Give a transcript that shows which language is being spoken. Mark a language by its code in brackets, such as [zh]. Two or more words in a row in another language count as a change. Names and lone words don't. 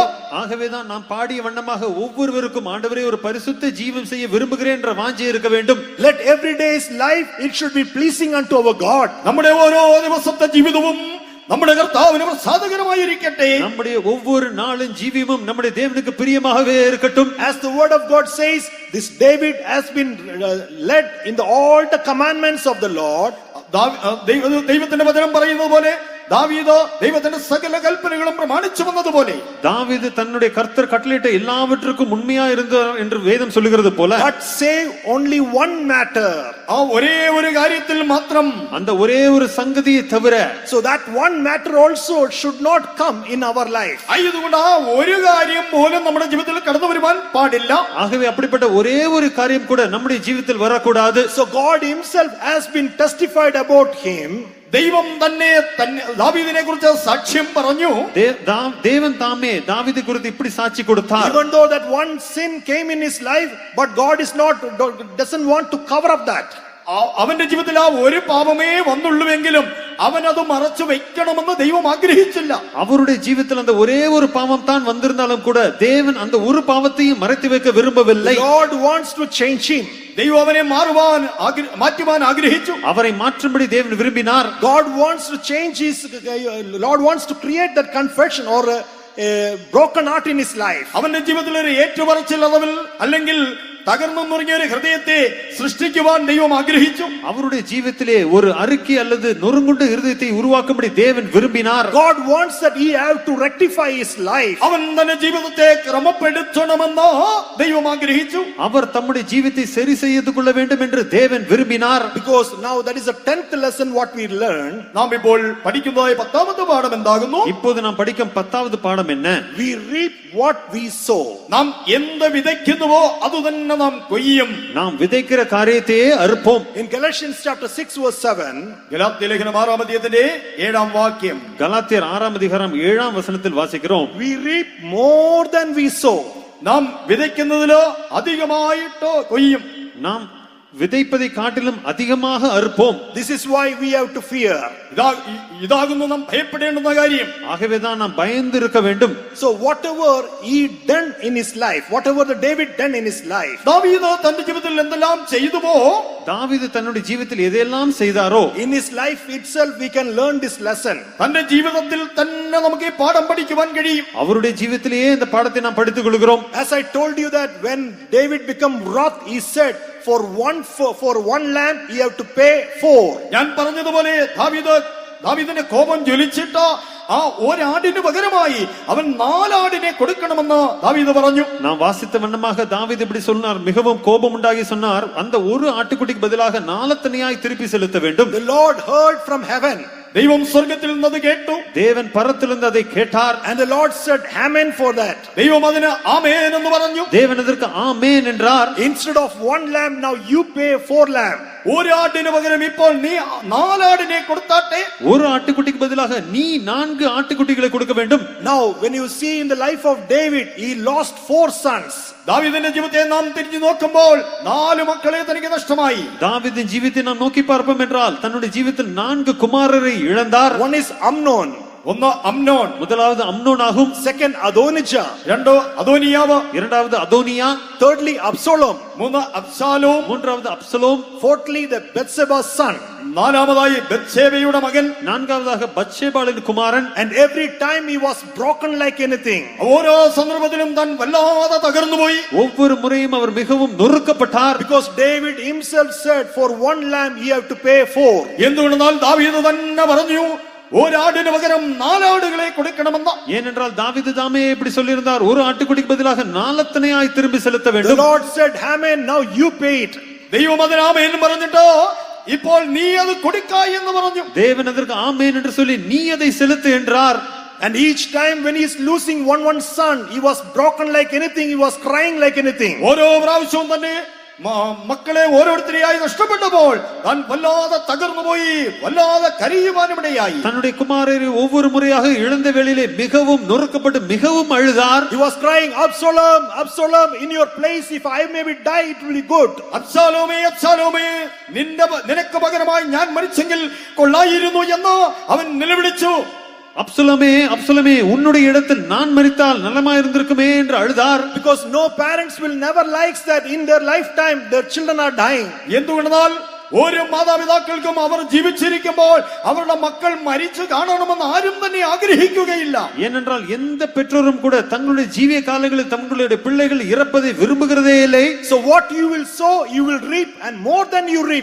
[ta] ஆகவேதான் நாம் பாடிய வண்ணமாக ஒவ்வொருவருக்கும் ஆண்டவரே ஒரு பரிசுத்த ஜீவம் செய்ய விரும்புகிறேன் என்ற வாஞ்சை இருக்க வேண்டும். [en] Let every day's life, it should be pleasing unto our God. [ml] നമ്മുടെ ഓരോ ദിവസത്തെ ജീവിതവും നമ്മുടെ കർത്താവിന് പ്രസാദകരമായിരിക്കട്ടെ. [ta] நம்முடைய ஒவ்வொரு நாளும் ஜீவியமும் நம்முடைய தேவனுக்கு பிரியமாகவே இருக்கட்டும். [en] As the word of God says, this David has been led in all the commandments of the Lord. [ml] ദൈവത്തിന്റെ വചനം പറയുന്നത് പോലെ ദാവീദ് ദൈവത്തിന്റെ സകല കൽപ്പനകളും പ്രമാണിച്ചു വന്നതുപോലെ [ta] தாவீது தன்னுடைய கர்த்தர் கட்டளையிட்ட எல்லாவற்றுக்கும் உண்மையா இருந்தார் என்று வேதம் சொல்லுகிறது போல, [en] but save only one matter. [ml] ആ ഒരേ ഒരു കാര്യത്തിൽ മാത്രം, [ta] அந்த ஒரே ஒரு சங்கதியை தவிர, [en] so that one matter also should not come in our life. [ml] ആയതുകൊണ്ട് ആ ഒരു കാര്യം പോലും നമ്മുടെ ജീവിതത്തിൽ കടന്നു വരുവാൻ പാടില്ല. [ta] ஆகவே அப்படிப்பட்ட ஒரே ஒரு காரியம் கூட நம்முடைய ஜீவிதத்தில் வரக்கூடாது. [en] So God himself has been testified about him. [ml] ദൈവം തന്നെ ദാവീദിനെ കുറിച്ച് സാക്ഷ്യം പറഞ്ഞു. [ta] தேவன் தாமே தாவீது குறித்து இப்படி சாட்சி கொடுத்தார். [en] Even though that one sin came in his life, but God doesn't want to cover up that. [ml] അവന്റെ ജീവിതത്തിൽ ആ ഒരു പാപമേ വന്നുള്ളൂവെങ്കിലും അവൻ അത് മറച്ചു വെക്കണമെന്ന് ദൈവം ആഗ്രഹിച്ചില്ല. [ta] அவருடைய ஜீவிதத்தில் அந்த ஒரே ஒரு பாவம் தான் வந்திருந்தாலும் கூட தேவன் அந்த ஒரு பாவத்தையும் மறைத்து வைக்க விரும்பவில்லை. [en] God wants to change him. [ml] ദൈവം അവനെ മാറ്റുവാൻ ആഗ്രഹിച്ചു. [ta] அவரை மாற்றும்படி தேவன் விரும்பினார். [en] God wants to change Lord wants to create that confession or a broken heart in his life. [ml] അവന്റെ ജീവിതത്തിൽ ഒരു ഏറ്റുപറച്ചിൽ അളവിൽ അല്ലെങ്കിൽ തകർന്നു നുറുങ്ങിയ ഒരു ഹൃദയത്തെ സൃഷ്ടിക്കുവാൻ ദൈവം ആഗ്രഹിച്ചു. [ta] அவருடைய ஜீவிதத்திலே ஒரு அறிக்கை அல்லது நொறுங்குண்ட இருதயத்தை உருவாக்கும்படி தேவன் விரும்பினார். [en] God wants that he have to rectify his life. [ml] അവൻ തന്റെ ജീവിതത്തെ ക്രമപ്പെടുത്തണമെന്ന് ദൈവം ആഗ്രഹിച്ചു. [ta] அவர் தம்முடைய ஜீவிதத்தை சரி செய்து கொள்ள வேண்டும் என்று தேவன் விரும்பினார். [en] Because now that is the 10th lesson what we learn. [ml] നാം ഇപ്പോൾ പഠിക്കുന്നതായ 10ാമത്തെ പാഠം എന്താകുന്നു? [ta] இப்போது நாம் படிக்கும் 10வது பாடம் என்ன? [en] We reap what we sow. [ml] നാം എന്ത് വിതയ്ക്കുന്നുവോ അത് തന്നെ നാം കൊയ്യും. [ta] நாம் விதைக்கிற காரியத்தையே அறுப்போம். [en] In Galatians chapter 6 verse 7, [ml] ഗലാത്യ ലേഖനം 6-ാം അധ്യായത്തിന്റെ 7-ാം വാക്യം, [ta] கலாத்தியர் 6-ாம் அதிகாரம் 7-ாம் வசனத்தில் வாசிக்கிறோம். [en] we reap more than we sow. [ml] നാം വിതയ്ക്കുന്നതിലോ അധികമായിട്ടോ കൊയ്യും. [ta] நாம் விதைப்பதை காட்டிலும் அதிகமாக அறுப்போம். [en] This is why we have to fear. [ml] ഇതാകുന്നു നാം ഭയപ്പെടേണ്ടുന്ന കാര്യം. [ta] ஆகவேதான் நாம் பயந்து இருக்க வேண்டும். [en] So whatever he done in his life, whatever the David done in his life, [ml] ദാവീദ് തന്റെ ജീവിതത്തിൽ എന്തെല്ലാം ചെയ്തുവോ, [ta] தாவீது தன்னுடைய ஜீவிதத்தில் எதெல்லாம் செய்தாரோ, [en] in his life itself we can learn this lesson. [ml] തന്റെ ജീവിതത്തിൽ തന്നെ നമുക്ക് ഈ പാഠം പഠിക്കുവാൻ കഴിയും. [ta] அவருடைய ஜீவிதத்திலேயே இந்த பாடத்தை நாம் படித்துக் கொள்கிறோம். [en] As I told you that when David became wrath, he said for one lamb he have to pay 4. [ml] ഞാൻ പറഞ്ഞതുപോലെ ദാവീദിന്റെ കോപം ജ്വലിച്ചിട്ട് ആ ഒരാടിന് പകരമായി അവൻ 4 ആടിനെ കൊടുക്കണമെന്ന് ദാവീദ് പറഞ്ഞു. [ta] நாம் வாசித்த வண்ணமாக தாவீது இப்படி சொன்னார், மிகவும் கோபம் உண்டாகி சொன்னார், அந்த ஒரு ஆட்டுக்குட்டிக்கு பதிலாக 4 தனியாய் திருப்பி செலுத்த வேண்டும். [en] The Lord heard from heaven. [ml] ദൈവം സ്വർഗ്ഗത്തിൽ നിന്ന് അത് കേട്ടു. [ta] தேவன் பரத்திலிருந்து அதை கேட்டார். [en] And the Lord said amen for that. [ml] ദൈവം അതിന് ആമേൻ എന്ന് പറഞ്ഞു. [ta] தேவன் அதற்கு ஆமென் என்றார். [en] Instead of 1 lamb, now you pay 4 lamb. [ml] ഒരു ആടിന് പകരം ഇപ്പോൾ നീ 4 ആടിനെ കൊടുത്താട്ടെ. [ta] ஒரு ஆட்டுக்குட்டிக்கு பதிலாக நீ 4 ஆட்டுக்குட்டிகளை கொடுக்க வேண்டும். [en] Now when you see in the life of David, he lost 4 sons. [ml] ദാവീദിന്റെ ജീവിതത്തെ നാം തിരിഞ്ഞു നോക്കുമ്പോൾ 4 മക്കളെ തനിക്ക് നഷ്ടമായി. [ta] தாவீதின் ஜீவித்தை நாம் நோக்கி பார்ப்போம் என்றால் தன்னுடைய ஜீவிதத்தில் 4 குமாரரை இழந்தார். [en] One is Amnon. [ml] ഒന്ന് അമ്നോൻ, [ta] முதலாவது அம்னோன் ஆகும். [en] second Adonijah, [ml] രണ്ട് അദോനിയാവ്, [ta] இரண்டாவது அதோனியா, [en] thirdly Absalom, [ml] മൂന്ന് അബ്ശാലോം, [ta] மூன்றாவது அப்சலோம், [en] fourthly the Bathsheba's son. [ml] നാലാമതായി ബത്ശേബയുടെ മകൻ, [ta] நான்காவதாக பத்சேபாளின் குமாரன். [en] And every time he was broken like anything. [ml] ഓരോ സന്ദർഭത്തിലും താൻ വല്ലാതെ തകർന്നുപോയി. [ta] ஒவ்வொரு முறையும் அவர் மிகவும் நொறுக்கப்பட்டார். [en] Because David himself said, for one lamb he have to pay 4. [ml] എന്തുകൊണ്ടെന്നാൽ ദാവീദ് തന്നെ പറഞ്ഞു, ഒരാടിന് പകരം 4 ആടുകളെ കൊടുക്കണമെന്ന്. [ta] ஏனென்றால் தாவீது தாமே இப்படி சொல்லியிருந்தார், ஒரு ஆட்டுக்குட்டிக்கு பதிலாக 4 அத்தனையாய் திரும்பி செலுத்த [en] The [ta] வேண்டும். [en] Lord said, Haman, now you pay it. [ml] ദൈവം അതിന് ആമേൻ പറഞ്ഞിട്ടോ ഇപ്പോൾ നീ അത് കൊടുക്കായി എന്ന് പറഞ്ഞു. [ta] தேவன் அதற்கு ஆமென் என்று சொல்லி நீ அதை செலுத்து என்றார். [en] And each time when he is losing one son, he was broken like anything, he was crying like anything. [ml] ഓരോ പ്രാവശ്യവും തന്നെ മക്കളെ ഓരോരുത്തരെയായി നഷ്ടപ്പെട്ടപ്പോൾ താൻ വല്ലാതെ തകർന്നുപോയി, വല്ലാതെ കരയുവാനിടയായി. [ta] தன்னுடைய குமாரரை ஒவ்வொரு முறையாக இழந்த வேளையிலே மிகவும் நொறுக்கப்பட்டு மிகவும் அழுதார். [en] He was crying, Absalom, Absalom, in your place if I may be die, it will be good. [ml] അബ്ശാലോമേ, അബ്ശാലോമേ, നിനക്ക് പകരമായി ഞാൻ മരിച്ചെങ്കിൽ കൊള്ളായിരുന്നു എന്ന് അവൻ നിലവിളിച്ചു. [ta] அப்சலோமே, அப்சலோமே, உன்னுடைய இடத்தில் நான் மரித்தால் நலமாயிருந்திருக்குமே என்று அழுதார். [en] Because no parents will never likes that in their lifetime their children are dying. [ml] എന്തുകൊണ്ടെന്നാൽ ഓരോ മാതാപിതാക്കൾക്കും അവർ ജീവിച്ചിരിക്കുമ്പോൾ അവരുടെ മക്കൾ മരിച്ചു കാണണമെന്ന് ആരും തന്നെ ആഗ്രഹിക്കുകയില്ല. [ta] ஏனென்றால் எந்த பெற்றோரும் கூட தங்களுடைய ஜீவிய காலங்களில் தங்களுடைய பிள்ளைகள் இறப்பதை விரும்புகிறதே இல்லை. [en] So what you will sow, you will reap, and more than you reap.